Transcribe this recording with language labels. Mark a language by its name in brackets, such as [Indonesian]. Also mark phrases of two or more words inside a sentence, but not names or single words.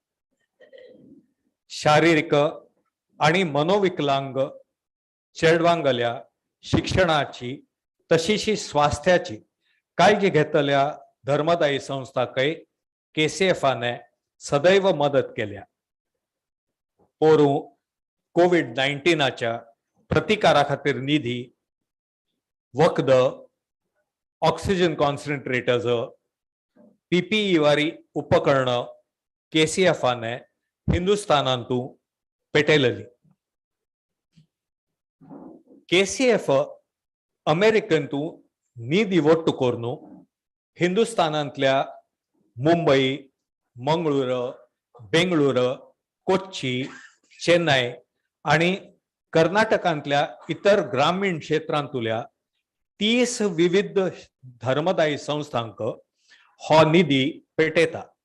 [Konkani] शारीरिक आणि मनोविकलांग चेडवांगल्या शिक्षणाची तशीची स्वास्थ्याची काळजी घेतल्या धर्मदायी संस्थाकय KCFने सदैव मदत केल्या. पोरू COVID-19च्या प्रतिकारा खातीर निधी, वखद, [English] oxygen concentrators, [Konkani] PPE वारी उपकरण KCFने हिंदुस्थानांतू पेटयलेली. KCF अमेरिकेंतू निधी वट्टू करून हिंदुस्थानांतल्या मुंबई, मंगळूर, बेंगळूर, कोच्ची, चेन्नई आणि कर्नाटकांतल्या इतर ग्रामीण क्षेत्रांतल्या 30 विविध धर्मदायी संस्थांक हो निधी पेटयता.